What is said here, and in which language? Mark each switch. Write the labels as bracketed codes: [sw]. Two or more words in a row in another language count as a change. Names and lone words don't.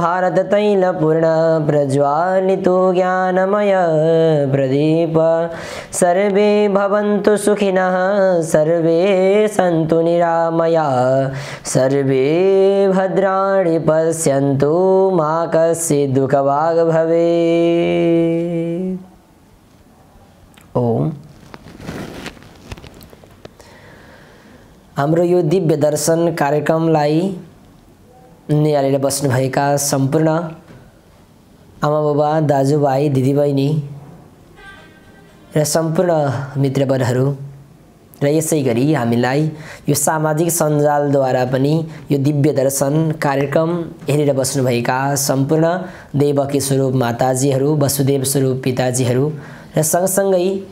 [sa] भारततैलपूर्णप्रज्वालितो ज्ञानमय प्रदीप सर्वे भवन्तु सुखिनः सर्वे सन्तु निरामया सर्वे भद्राणि पश्यन्तु मा कश्चित् दुःखभाग् भवेत्। [ne] ओम हाम्रो यो दिव्य दर्शन कार्यक्रमलाई निहालेर बस्नुभएका सम्पूर्ण आमा बाबा दाजुभाइ दिदीबहिनी र सम्पूर्ण मित्रवरहरू र यसै गरी हामीलाई यो सामाजिक सञ्जालद्वारा पनि यो दिव्य दर्शन कार्यक्रम हेरेर बस्नुभएका सम्पूर्ण देवकी स्वरूप माताजीहरू वसुदेव स्वरूप पिताजीहरू र सँगसँगै